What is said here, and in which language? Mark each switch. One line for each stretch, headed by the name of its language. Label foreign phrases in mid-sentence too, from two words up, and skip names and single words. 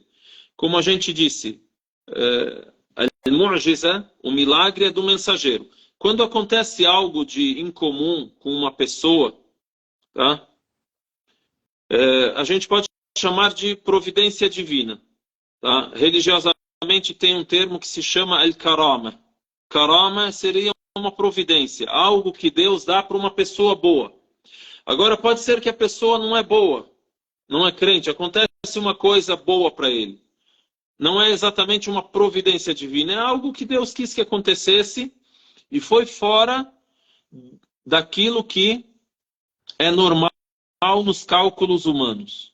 Portuguese: Como a gente disse, a mu'jiza, o milagre é do mensageiro. Quando acontece algo de incomum com uma pessoa, tá? A gente pode chamar de providência divina. Tá? Religiosamente tem um termo que se chama al-karama. Karama seria uma providência, algo que Deus dá para uma pessoa boa. Agora pode ser que a pessoa não é boa, não é crente, acontece uma coisa boa para ele. Não é exatamente uma providência divina, é algo que Deus quis que acontecesse e foi fora daquilo que é normal nos cálculos humanos.